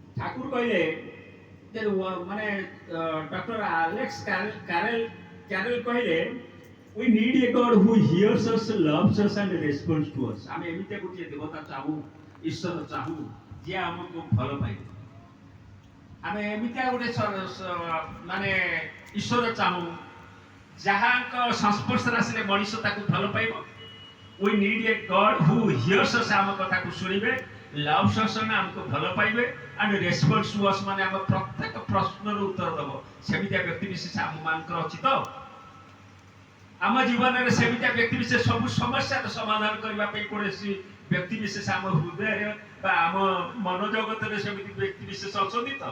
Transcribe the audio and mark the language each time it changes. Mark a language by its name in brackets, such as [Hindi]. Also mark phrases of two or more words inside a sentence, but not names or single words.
[Odia] ଠାକୁର କଇଲେ ଯେ ମାନେ ଡକ୍ଟର ଆଲେକ୍ସ କ୍ୟାରେଲ କ୍ୟାରେଲ କଇଲେ [English] we need a God who hears us, loves us and responds to us. [Odia] ଆମେ ଏମିତି ଗୋଟିଏ ଦେବତା ଚାହୁଁ ଈଶ୍ୱର ଚାହୁଁ ଯେ ଆମକୁ ଭଲ ପାଇବେ। ଆମେ ଏମିତି ଗୋଟେ ମାନେ ଈଶ୍ୱର ଚାହୁଁ ଯାହାଙ୍କ ସଂସ୍ପର୍ଶରେ ଆସିଲେ ମଣିଷ ତାକୁ ଭଲ ପାଇବ। [English] We need a God who hears us, [Odia] ଆମ କଥାକୁ ଶୁଣିବେ, [English] loves us [Odia] ମାନେ ଆମକୁ ଭଲ ପାଇବେ [English] and responds to us [Odia] ମାନେ ଆମ ପ୍ରତ୍ୟେକ ପ୍ରଶ୍ନର ଉତ୍ତର ଦେବ। ସେମିତିଆ ବ୍ୟକ୍ତି ବିଶେଷ ଆମମାନଙ୍କର ଅଛି ତ? ଆମ ଜୀବନରେ ସେମିତିଆ ବ୍ୟକ୍ତି ବିଶେଷ ସବୁ ସମସ୍ୟାର ସମାଧାନ କରିବା ପାଇଁ କୌଣସି ବ୍ୟକ୍ତି ବିଶେଷ ଆମ ହୃଦୟରେ ବା ଆମ ମନ ଜଗତରେ ସେମିତି ବ୍ୟକ୍ତି ବିଶେଷ ଅଛନ୍ତି ତ?